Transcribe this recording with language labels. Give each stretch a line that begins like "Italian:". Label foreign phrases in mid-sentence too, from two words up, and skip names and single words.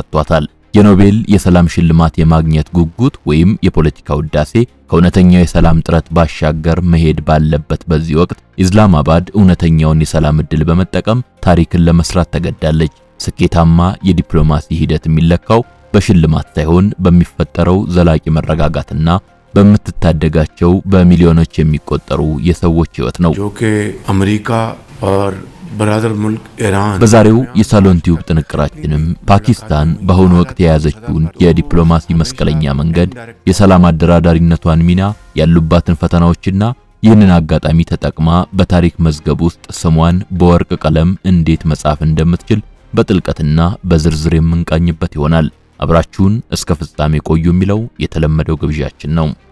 Amharic: ከቷታል። የኖቤል የሰላም ሽልማት የማግኘት ጉጉት ወይም የፖለቲካ ውዳሴ ከእውነተኛው የሰላም ጥረት ባሻገር መሄድ ባለበት በዚህ ወቅት ኢስላማባድ እውነተኛውን የሰላም ዕድል በመጠቀም ታሪክን ለመስራት ተገዳለች። ስኬታማ የዲፕሎማሲ ሂደት የሚለካው በሽልማት ሳይሆን በሚፈጠረው ዘላቂ መረጋጋትና በምትታደጋቸው በሚሊዮኖች የሚቆጠሩ የሰዎች ሕይወት ነው።
Urdu: አሜሪካ اور برادر ملک ایران
Amharic: በዛሬው የሳሎን ቲዩብ ጥንቅራችንም ፓኪስታን በአሁኑ ወቅት የያዘችውን የዲፕሎማሲ መስቀለኛ መንገድ፣ የሰላም አደራዳሪነቷን ሚና፣ ያሉባትን ፈተናዎችና ይህንን አጋጣሚ ተጠቅማ በታሪክ መዝገብ ውስጥ ስሟን በወርቅ ቀለም እንዴት መጻፍ እንደምትችል በጥልቀትና በዝርዝር የምንቃኝበት ይሆናል። አብራችሁን እስከ ፍጻሜ ቆዩ የሚለው የተለመደው ግብዣችን ነው።